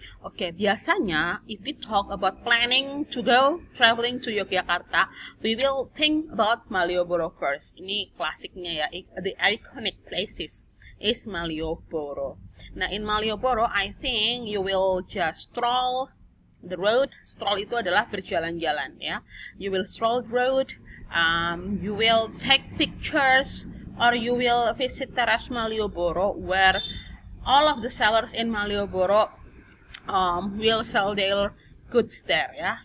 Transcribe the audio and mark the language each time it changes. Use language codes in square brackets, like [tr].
[en] Oke, biasanya if we talk about planning to go traveling to Yogyakarta, we will think about Malioboro first. [id] Ini klasiknya ya, [en] the iconic places is Malioboro. Nah, in Malioboro, I think you will just stroll the road. [id] Stroll itu adalah berjalan-jalan ya. [en] You will stroll the road. You will take pictures, or you will visit Teras Malioboro, where all of the sellers in Malioboro will sell their goods there ya.